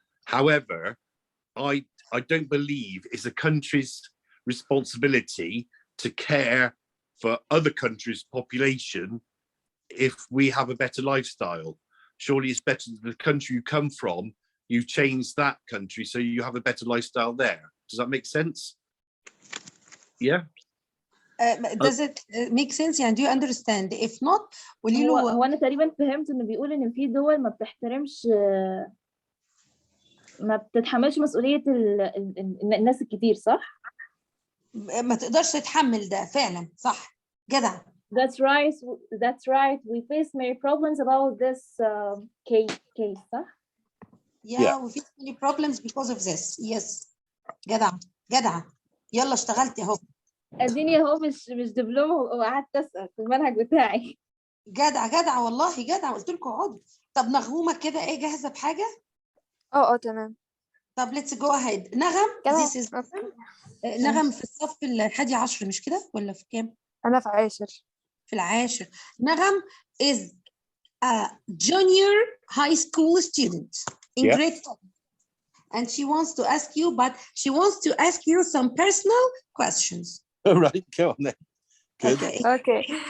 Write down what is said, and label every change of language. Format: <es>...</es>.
<en>However, I don't believe it's a country's responsibility to care for other countries' population if we have a better lifestyle. Surely it's better the country you come from, you change that country so you have a better lifestyle there. Does that make sense? Yeah. Does it make sense? يعني do you understand? If not</en> <ar>قولي له. هو انا تقريبا فهمت انه بيقول ان في دول ما بتحترمش، ما بتتحملش مسؤولية الناس الكتير، صح؟ ما تقدرش تتحمل ده فعلا، صح جدع.</ar> <en>That's right. That's right. We face many problems about this case,</en> <ar>صح؟</ar> <en>Yeah, we face many problems because of this.</en> <ar>Yes. جدع جدع. يلا اشتغلتي اهو. اديني اهو مش دبلوم وقعدت اسال في المنهج بتاعي. جدع جدع والله جدع، قلت لكم اقعدوا. طب نغمومه كده ايه، جاهزه بحاجه؟ تمام.</ar> <en>طب let's go ahead.</en> <ar>نغم</ar> <en>this is</en> <ar>نغم في الصف 11 مش كده ولا في كام؟ انا في 10. في 10.</ar> <en>نغم is a junior high school student in grade 10. And she wants to ask you, but she wants to ask you some personal questions. All right, go on then. Good. Okay.</en>